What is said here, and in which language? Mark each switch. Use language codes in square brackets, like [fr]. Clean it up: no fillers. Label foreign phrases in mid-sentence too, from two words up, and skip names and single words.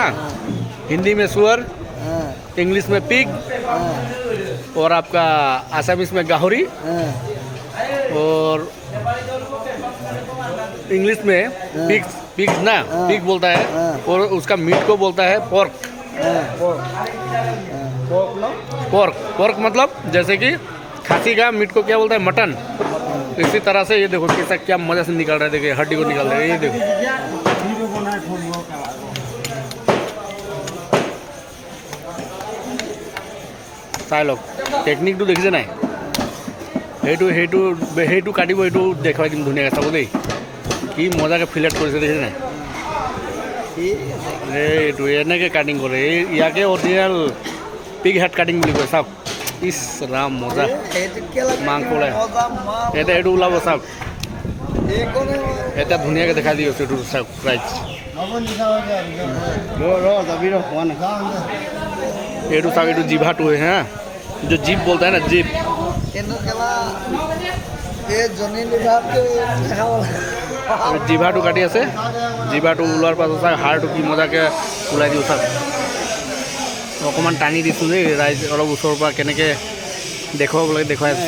[hi] हाँ, हिंदी में सुअर, इंग्लिश में पिग, और आपका आसामीस में गाहरी, और इंग्लिश में पिग्स, पिग्स ना पिग बोलता है, और उसका मीट को बोलता है पोर्क। पोर्क पोर्क मतलब जैसे कि खांसी का मीट को क्या बोलता है, मटन। इसी तरह से ये देखो कैसा क्या मजा से निकल रहा है। देखिए हड्डी को निकाल रहा है, ये देखो। [as] চাই লওক টেকনিকটো দেখিছে নাই। সেইটো কাটিব, এইটো দেখুৱাই দিম ধুনীয়াকৈ চাব দেই। কি মজাকৈ ফিলেট কৰিছে দেখিছে নাই। এইটো এনেকৈ কাটিং কৰে, ইয়াকে অৰিজিনেল পিগ হেড কাটিং বুলি কয়। চাওক ইছ ৰাম মজা মাংস ওলাই। এতিয়া এইটো ওলাব চাওক, এতিয়া ধুনীয়াকৈ দেখাই দি আছোঁ। এইটো চাওক প্ৰাইচ এইটো চাওক, এইটো জিভাটো হা, [hi] जो जीप बोलता है ना, जीप। [as] জিভাটো কাটি আছে, জিভাটো ওলোৱাৰ পাছত চাওক হাড়টো কি মজাকৈ ওলাই দিওঁ চাওক। অকণমান টানি দিছোঁ দেই ৰাইজ, অলপ ওচৰৰ পৰা কেনেকৈ দেখুৱাব লাগে দেখুৱাই আছোঁ।